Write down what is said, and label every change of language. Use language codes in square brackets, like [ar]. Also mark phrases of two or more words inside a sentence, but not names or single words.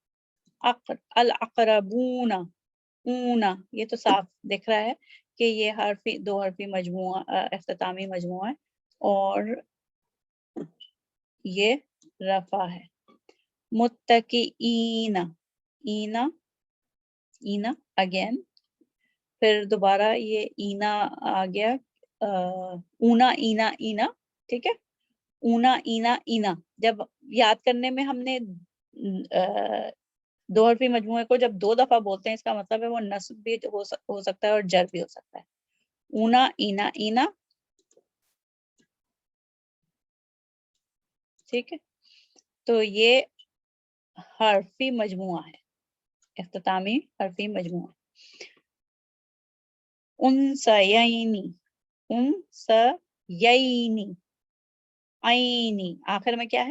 [ur] الاقربون، اونا، یہ تو صاف دکھ رہا ہے کہ یہ حرفی، دو حرفی مجموعہ، اختتامی مجموعہ ہے، اور یہ رفع ہے. متقین، اینا، اینا اگین، پھر دوبارہ یہ اینا آ گیا. اونا، اینا، اینا. ٹھیک ہے. اونا، اینا، اینا. جب یاد کرنے میں ہم نے دو حرفی مجموعے کو جب دو دفعہ بولتے ہیں، اس کا مطلب ہے وہ نصب بھی ہو سکتا ہے اور جر بھی ہو سکتا ہے. اونا، اینا، اینا. ٹھیک ہے. تو یہ حرفی مجموعہ ہے، اختتامی حرفی مجموعہ. انسیینی، انسیینی، عینی، آخر میں کیا ہے؟